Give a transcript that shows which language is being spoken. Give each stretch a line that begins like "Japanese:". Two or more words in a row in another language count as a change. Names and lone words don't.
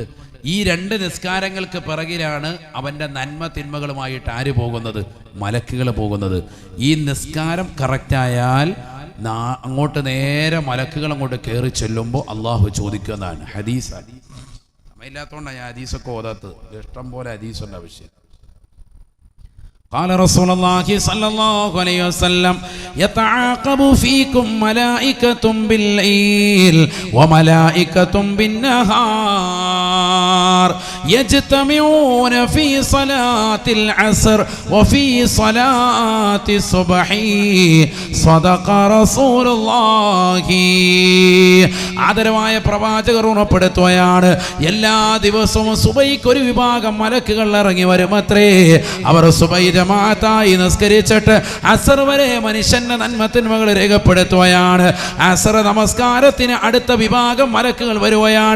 Malayalam: ഈ 2 നിസ്കാരങ്ങൾക്ക് പിറകിലാണ് അവൻ്റെ നന്മ തിന്മകളുമായിട്ട് ആര് പോകുന്നത്? മലക്കുകൾ പോകുന്നത്. ഈ നിസ്കാരം കറക്റ്റായാൽ അങ്ങോട്ട് നേരെ മലക്കുകൾ അങ്ങോട്ട് കയറി ചെല്ലുമ്പോൾ അള്ളാഹു ചോദിക്കുന്നതാണ്. ഹദീസ് സമയമില്ലാത്തതുകൊണ്ടാണ് ഞാൻ ഹദീസൊക്കെ ഓതാത്തത്. ഇഷ്ടം പോലെ ഹദീസുണ്ട് ആവശ്യം.
Arabic: قال رسول الله صلى الله عليه وسلم يتعاقب فيكم ملائكة بالليل وملائكة بالنهار يجتمعون في صلاة العصر وفي صلاة الصبح صدق رسول الله.
Malayalam: ആദരവായ പ്രവാചകർ ഉണപ്പെടുത്തുകയാണ്, എല്ലാ ദിവസവും സുബഹിക്ക് ഒരു വിഭാഗം മലക്കുകൾ ഇറങ്ങി വരുമത്രേ. അവർ സുബഹി ജമാഅത്തായി നിസ്കരിച്ചിട്ട് അസർ വരെ മനുഷ്യന്റെ നന്മത്തിന്മകൾ രേഖപ്പെടുത്തുകയാണ്. അസർ നമസ്കാരത്തിന് അടുത്ത വിഭാഗം മലക്കുകൾ വരുകയാണ്.